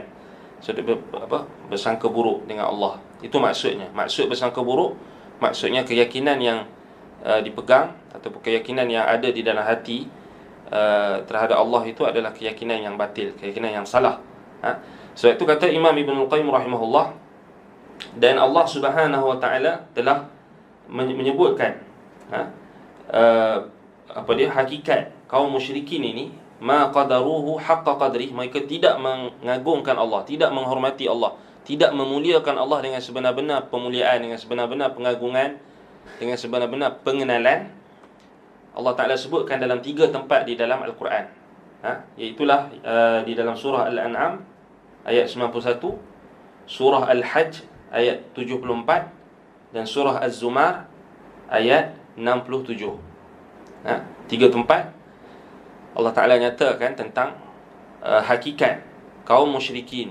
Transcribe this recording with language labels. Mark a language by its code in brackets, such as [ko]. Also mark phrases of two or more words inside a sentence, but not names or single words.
[ms] So, bersangka buruk dengan Allah. Itu maksudnya. Maksud bersangka buruk, maksudnya keyakinan yang dipegang ataupun keyakinan yang ada di dalam hati terhadap Allah itu adalah keyakinan yang batil, keyakinan yang salah. Sebab itu kata Imam Ibn Qayyim rahimahullah, dan Allah [ar] سبحانه وتعالى [ms] telah menyebutkan hakikat kaum musyrikin ini, [ar] ما قدروه حق قدره, [ms] mereka tidak mengagungkan Allah, tidak menghormati Allah, tidak memuliakan Allah dengan sebenar-benar pemuliaan, dengan sebenar-benar pengagungan, dengan sebenar-benar pengenalan. Allah Ta'ala sebutkan dalam 3 tempat di dalam Al-Quran, iaitulah di dalam surah Al-An'am ayat 91, surah Al-Hajj ayat 74, dan surah Az-Zumar ayat 67. 3 tempat Allah Ta'ala nyatakan tentang hakikat kaum musyrikin.